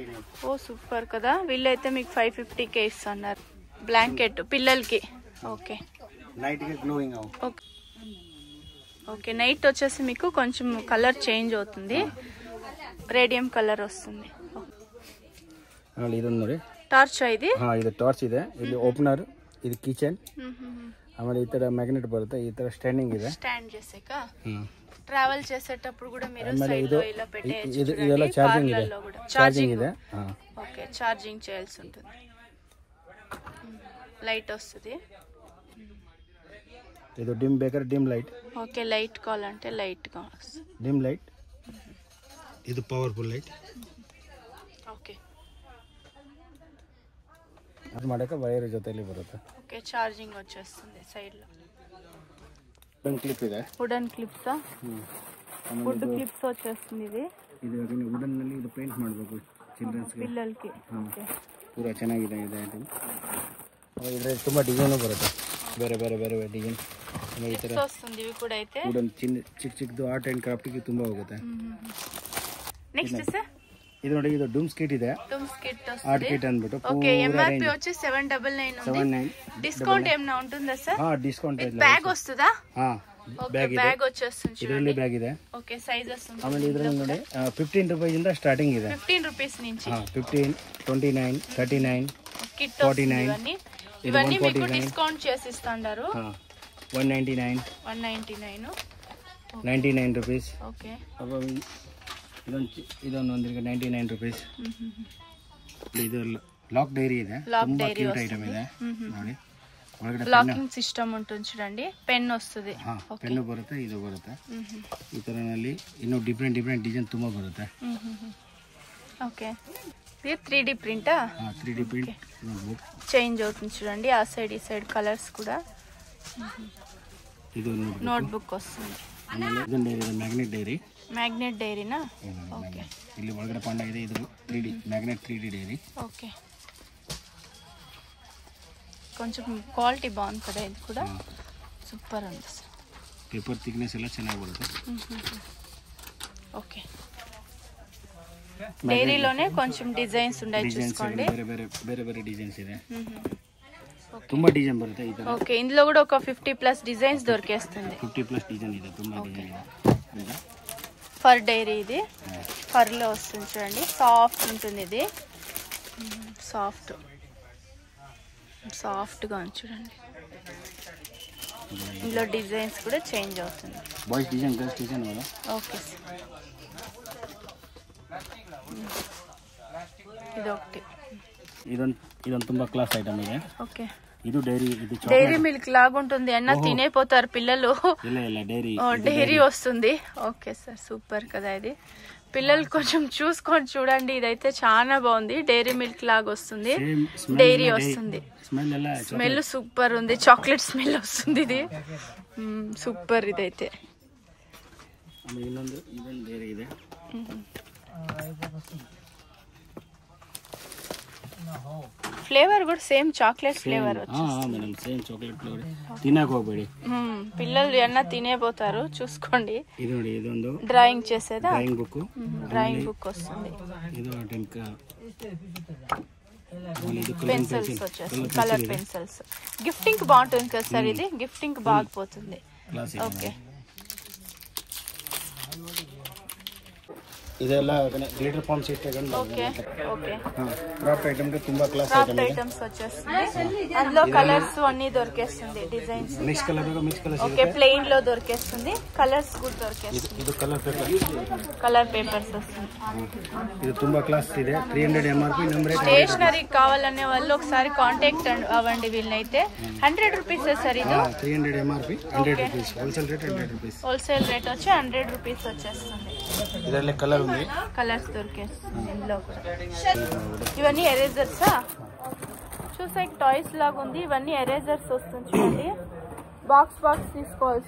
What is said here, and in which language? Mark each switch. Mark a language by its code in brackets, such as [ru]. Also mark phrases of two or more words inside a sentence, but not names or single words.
[te] ఓ సూపర్ కదా. వీళ్ళైతే మీకు 550కే ఇస్తున్నారు. బ్లాంకెట్ పిల్లలకి. [en] okay okay night [te] వచ్చేసి మీకు కొంచెం [en] color change [te] అవుతుంది. [en] radium color [te] వస్తుంది. టార్చ్ ఇది [kn] ಟಾರ್ಚ್ ಇದೆ. ಇಲ್ಲಿ ಓಪನರ್, ಇದು ಕಿಚನ್, ಆಮೇಲೆ ಈ ತರ ಮ್ಯಾಗ್ನೆಟ್ ಬರುತ್ತೆ. ಈ ತರ ಸ್ಟ್ಯಾಂಡಿಂಗ್ ಇದೆ. [te] స్టాండ్ చేసాక ట్రావెల్ చేసేటప్పుడు కూడా మీరు సైడ్ లో ఇలా పెట్టేయచ్చు. [kn] ಇದೆಲ್ಲ ಚಾರ್ಜಿಂಗ್ ಇದೆ. ಚಾರ್ಜಿಂಗ್ ಇದೆ. [en] okay charging [te] చేయాల్సి ఉంటుంది. లైట్ వస్తుంది. [kn] ಇದು ಡಿಮ್ ಬೇಕಾದ್ರೆ [en] dim light. okay light [te] కావాలంటే లైట్ గా వస్తుంది. [en] dim light. [kn] ಇದು [en] powerful light. [te] ఓకే [kn] ಅದು ಮಾಡಕ್ಕೆ ವೈರ್ ಜೊತೆಲಿ ಬರುತ್ತೆ. [en] okay charging [te] వచ్చేస్తుంది సైడ్ లో. [en] wooden clip [kn] ಇದೆ. [en] wooden clips. wood clips [te] వచ్చేస్తుంది. [kn] ಇದು ವುಡನ್ ನಲ್ಲಿ ಇದು ಪೇಂಟ್ ಮಾಡಬೇಕು ಚಿಲ್ಡ್ರನ್ಸ್ ಗೆ, [te] పిల్లలకి. ఓకే [kn] ಪೂರಾ ಚೆನ್ನಾಗಿದೆ ಇದೆ ಐಟಮ್. ಇದರಲ್ಲಿ ತುಂಬಾ ಡಿಸೈನ್ ಬರುತ್ತೆ. ಬೇರೆ ಬೇರೆ ಬೇರೆ ಡಿಸೈನ್ ಈ ತರ [te] వస్తుంది. ఇవి కూడా అయితే [kn] ವುಡನ್ ಚಿಕ್ಕ ಚಿಕ್ಕದು [en] art and craft [kn] ಗೆ ತುಂಬಾ ಹೋಗುತ್ತೆ. [en] next sir [kn] ಇದು ನೋಡಿ, ಇದು [en] dooms kit [kn] ಇದೆ. [en] dooms kit [te] వస్తుంది. [en] art kit [kn] ಅಂದ್ಬಿಟ್ಟು [en] okay MRP [te] వచ్చి 799 ఉంది. డిస్కౌంట్ ఏమైనా ఉంటుందా సార్? [kn] ಡಿಸ್ಕೌಂಟ್ ಇದೆ. [te] బ్యాగ్ వస్తుందా? [kn] ಬ್ಯಾಗ್ ಇದೆ. [te] బ్యాగ్ వచ్చేస్తుంది. [kn] ಇದರಲ್ಲಿ ಬ್ಯಾಗ್ ಇದೆ. [en] okay sizes [te] ఉంది. [kn] ಆಮೇಲೆ ಇದರಲ್ಲಿ ನೋಡಿ 15 ರೂಪಾಯಿ ಇಂದ ಸ್ಟಾರ್ಟಿಂಗ್ ಇದೆ. [te] 15 రూపీస్ నుంచి 15, 29, 39, కిట్ 49. ఇవన్నీ మీకు డిస్కౌంట్ చేసి ఇస్తారు. 199, 199, [kn] 99 ರೂಪೀಸ್. [te] ఓకే [kn] ಇದೊಂದು 99 ರೂಪೀಸ್. ಇದು [en] lock diary [kn] ಇದೆ. ತುಂಬಾ [en] cute item [kn] ಇದೆ ನೋಡಿ. ಒಳಗಡೆ [en] locking system [te] ఉంటుంది చూడండి. పెన్ వస్తుంది. [kn] పెన్ ಬರುತ್ತೆ, ಇದು ಬರುತ್ತೆ. ಈ ತರನಲ್ಲಿ ಇನ್ನು [en] different design [kn] ತುಂಬಾ ಬರುತ್ತೆ. [te] ఓకే ఇది [en] 3D print? 3D print notebook [te] చేంజ్ అవుతుంది చూడండి. ఆ సైడ్ ఈ సైడ్ కలర్స్ కూడా. [kn] ಇದು [te] నోట్బుక్ వస్తుంది. [kn] ಆಮೇಲೆ ಇದು ಡೈರಿ, [en] magnet diary. magnet diary? [te] ఓకే [kn] ಇಲ್ಲಿ ಒಳಗಡೆ ಪಾಂಡ ಇದೆ. ಇದು [en] 3D magnet 3D diary. [te] ఓకే కొంచెం క్వాలిటీ బాగుంది కదా. ఇది కూడా సూపర్ ఉంది సార్. [en] paper thickness [kn] ಎಲ್ಲ ಚೆನ್ನಾಗಿ ಬರುತ್ತೆ. [te] ఓకే డైరీలోనే కొంచెం డిజైన్స్ ఉన్నాయి చూసుకోండి. [kn] ಬೇರೆ ಬೇರೆ ಡಿಸೈನ್ಸ್ ಇದೆ. ತುಂಬಾ ಡಿಸೈನ್ ಬರುತ್ತೆ ಈ ತರ. [te] ఓకే ఇందులో కూడా ఒక 50+ డిజైన్స్ దొరికేస్తుంది. [kn] 50+ డిజైన్ ಇದೆ. ತುಂಬಾ ಡಿಸೈನ್ ಇದೆ. [en] fur diary [te] ఇది ఫర్ లో వస్తుంది చూడండి. సాఫ్ట్ ఉంటుంది. ఇది సాఫ్ట్ గా ఉంది చూడండి. ఇందులో డిజైన్స్ కూడా చేంజ్ అవుతుంది. [en] boys design, girls design వాలా. okay sir [te] ఇది ఒకటి. [kn] ಇದೊಂದು ತುಂಬಾ [en] class item [kn] ಇದೆ. [te] ఓకే [kn] ಇದು ಡೈರಿ. ಇದು [te] డైరీ మిల్క్ లాగుంటుంది. అన్న తినేపోతారు పిల్లలు. ಇಲ್ಲ ಡೈರಿ. డైరీ వస్తుంది. [en] okay sir super [te] కదా. ఇది పిల్లలు కొంచెం చూసుకొని చూడండి. ఇదైతే చాలా బాగుంది. డైరీ మిల్క్ లాగా వస్తుంది. డైరీ వస్తుంది. [en] smell super [te] ఉంది. [en] chocolate smell [te] వస్తుంది. ఇది సూపర్. ఇదైతే [kn] ಇನ್ನೊಂದು ಡೈರಿ ಇದೆ. [te] ఫ్లేవర్ కూడా [en] same chocolate flavor [te] మేడం. [en] same chocolate flavor. [te] తినక ಹೋಗಬೇಡಿ. పిల్లలు ఎన్న తినేపోతారు. చూసుకోండి. [kn] ఇది ನೋಡಿ, ಇದೊಂದು [te] డ్రాయింగ్ చేసేదా? డ్రాయింగ్ బుక్ వస్తుంది. [kn] ಇದು ಟೆಂಕ [te] పెన్సిల్స్ వచ్చేసి [en] color pencils. [te] గిఫ్టింగ్ బాగుంటుంది కదా సార్. ఇది గిఫ్టింగ్ బాగుపోతుంది. ఓకే [kn] ಇದೆಲ್ಲ [en] glitter form system okay okay craft item [te] కి ತುಂಬಾ క్లాస్ [en] craft items [te] వచ్చేస్తుంది అందులో కలర్స్ అన్ని దొరికేస్తుంది డిజైన్స్ [en] mix color okay plain [te] లో దొరికేస్తుంది కలర్స్ కూడా దొరికేస్తుంది [kn] ಇದು [en] color paper color papers [te] వస్తుంది [kn] ಇದು ತುಂಬಾ ಕ್ಲಾಸ್ ಇದೆ 300 MRP నెంబర్ [te] స్టేషనరీ కావాలనే వాళ్ళు ఒకసారి కాంటాక్ట్ అవ్వండి వీళ్ళైతే 100 రూపీస్ సార్ ఇది [en] 300 MRP 100 rupees wholesale rate 100 rupees wholesale rate [te] వచ్చి 100 రూపీస్ వచ్చేస్తుంది ಇದರಲ್ಲಿ కలర్ ఉంది కలర్స్ దొరికేస్తుంది ఇందులో ఇవన్నీ ఎరేజర్సా చూసే టాయ్స్ లాగా ఉంది ఇవన్నీ ఎరేజర్స్ వస్తుంది చూడండి బాక్స్ తీసుకోవాల్సి